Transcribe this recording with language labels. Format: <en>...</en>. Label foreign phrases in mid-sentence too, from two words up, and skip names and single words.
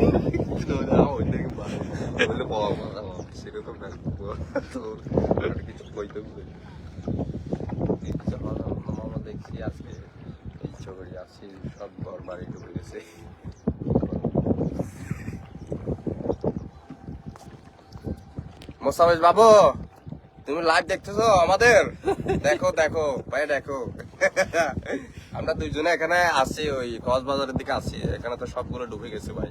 <id>Sudah tahu ini gimana. Boleh bawa apa? Siapa tuh nak bawa? Tuh, ada kita bawa itu. Itu kalau mama</id> <bn>দেখছি আজকে এই ছবি আসছে সব ঘর বাড়ি ডুবে গেছে। মোসামেশ বাবু, তুমি লাইভ দেখতেছো আমাদের? দেখো দেখো ভাই দেখো। আমরা দুইজনে এখানে আছি ওই কক্সবাজারের দিকে আছি, এখানে তো সবগুলো ডুবে গেছে ভাই।</bn>